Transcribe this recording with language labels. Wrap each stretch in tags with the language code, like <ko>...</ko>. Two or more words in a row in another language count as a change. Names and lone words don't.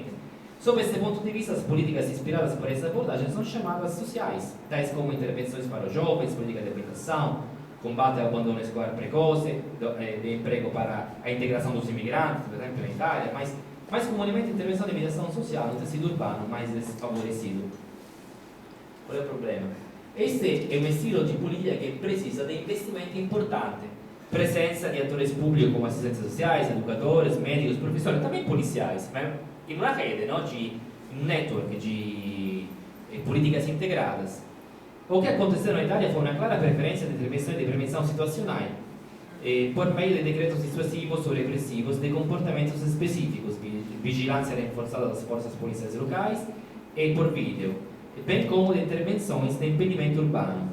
<pt>Sob esse ponto de vista, as políticas inspiradas por essa abordagem são chamadas sociais, tais como intervenções para os jovens, política de habitação, combate ao abandono escolar precoce, de emprego para a integração dos imigrantes, por exemplo, na Itália, mas mais comumente intervenção de mediação social no tecido urbano mais desfavorecido. Qual é o problema? Este é um estilo de política que precisa de investimento importante. Presença de atores públicos como assistentes sociais, educadores, médicos, professores, também policiais,</pt> <it>in una rete, no? In un network di</it> <pt>políticas integradas. O que aconteceu na Itália foi uma clara preferência de intervenções de prevenção situacional, por meio de decretos dissuasivos ou repressivos de comportamentos específicos, vigilância reforçada das forças policiais locais e por vídeo, bem como de intervenções de impedimento urbano.</pt>